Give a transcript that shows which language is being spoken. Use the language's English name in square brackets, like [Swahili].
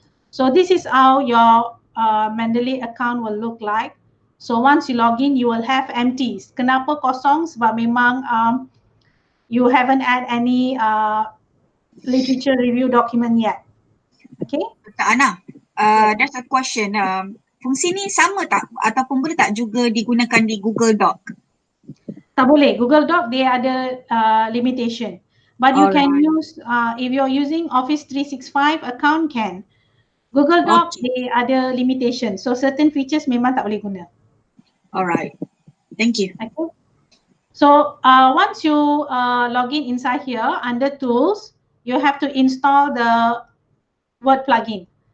[English] So this is how your Mendeley account will look like. So once you log in, you will have empties. [Malay] Kenapa kosong? Sebab memang [English] you haven't add any literature review document yet. Okay. Kak Ana, there's a question. [Malay] Fungsi ni sama tak ataupun boleh tak juga digunakan di Google Doc? Tak boleh. Google Doc dia ada limitation. [English] But you can use, if you're using Office 365 account can. [Malay] Google Doc dia ada limitation. So certain features memang tak boleh guna. [English] Alright. Thank you. Okay. So once you log in inside here under tools, you have to install the Word plugin.